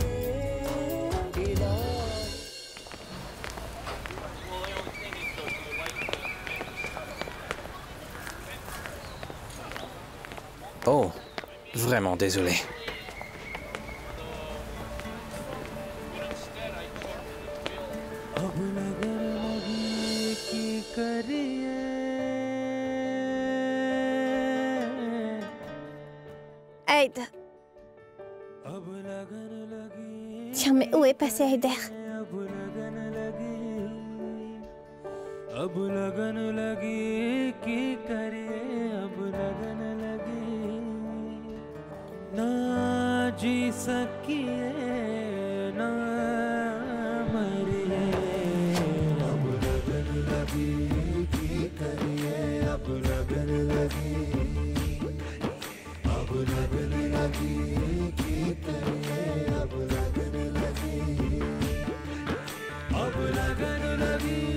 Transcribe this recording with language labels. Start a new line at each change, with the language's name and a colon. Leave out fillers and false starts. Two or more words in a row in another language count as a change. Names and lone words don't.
French: Oh, vraiment désolé.
Punjabi: ਅਬ ਲਗਨ ਲਗੀ ਕੀ ਕਰੀਏ,
French: Aide,
Punjabi: ਅਬ ਲਗਨ ਲਗੀ,
French: tiens, mais où est passé Aider?
Punjabi: ਅਬ ਲਗਨ ਲਗੀ, ਅਬ ਲਗਨ ਲਗੀ ਕੀ ਕਰੀਏ, ਅਬ ਲਗਨ ਲਗੀ। ਨਾ ਜੀ ਸਕੀਏ ਨਾ ਮਰੀਏ, ਅਬ ਲਗਨ ਲਗੀ ਕੀ ਕਰੀਏ, ਅਬ ਲਗਨ ਲਗੀ, ਅਬ ਲਗਨ ਲਗੀ ਕੀ ਕਰੀਏ, ਅਬ ਲਗਨ ਲਗੀ, ਅਬ ਲਗਨ ਲਗੀ।